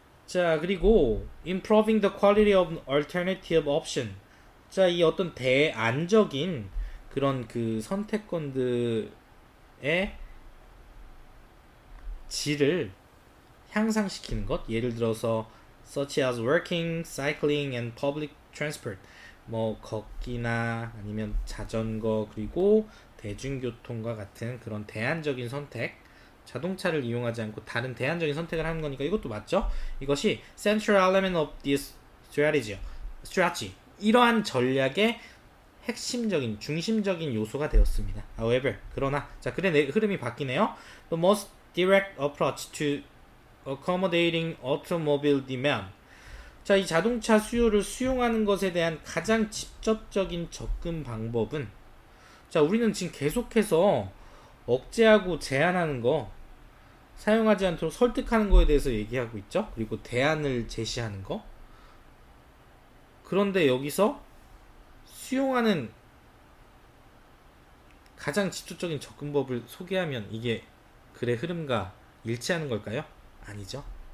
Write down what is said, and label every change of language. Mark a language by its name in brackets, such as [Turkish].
[Korean] 자, 그리고 [English] improving the quality of alternative option. [Korean] 자, 이 어떤 대안적인 그런 그 선택권들의 질을 향상시키는 것. 예를 들어서 [English] such as working, cycling and public transport. [Korean] 뭐 걷기나 아니면 자전거 그리고 대중교통과 같은 그런 대안적인 선택. 자동차를 이용하지 않고 다른 대안적인 선택을 하는 거니까 이것도 맞죠? 이것이 [English] central element of this strategy. [Korean] 이러한 전략의 핵심적인 중심적인 요소가 되었습니다. [English] However, [Korean] 그러나 자, 글의 흐름이 바뀌네요. [English] The most direct approach to accommodating automobile demand. [Korean] 자, 이 자동차 수요를 수용하는 것에 대한 가장 직접적인 접근 방법은 자, 우리는 지금 계속해서 억제하고 제한하는 거, 사용하지 않도록 설득하는 거에 대해서 얘기하고 있죠. 그리고 대안을 제시하는 거. 그런데 여기서 수용하는 가장 직접적인 접근법을 소개하면 이게 글의 흐름과 일치하는 걸까요? 아니죠.